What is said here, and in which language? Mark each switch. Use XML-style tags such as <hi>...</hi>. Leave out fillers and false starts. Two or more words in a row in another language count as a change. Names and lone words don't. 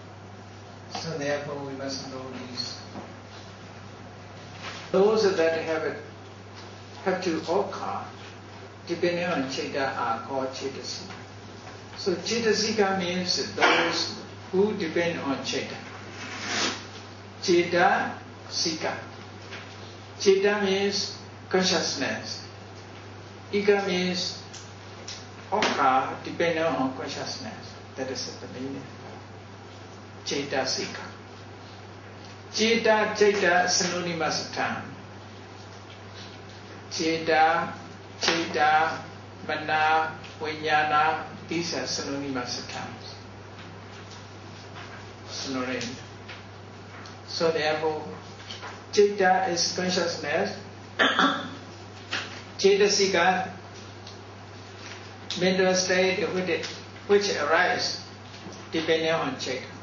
<en>So therefore, we must know these. Those that have to occur, depending on Citta, are called Cetasika. So Cetasika means those who depend on Citta. Cetasika. Citta means consciousness. Ika means occur depending on consciousness. That is the meaning. Cetasika. Citta, synonymous term.</en> <pi>Citta, mana, vijnana,</pi> <en>these are synonymous terms. Synonym. So therefore, Citta is consciousness. Cetasika, mental state which arise depending on Citta.</en>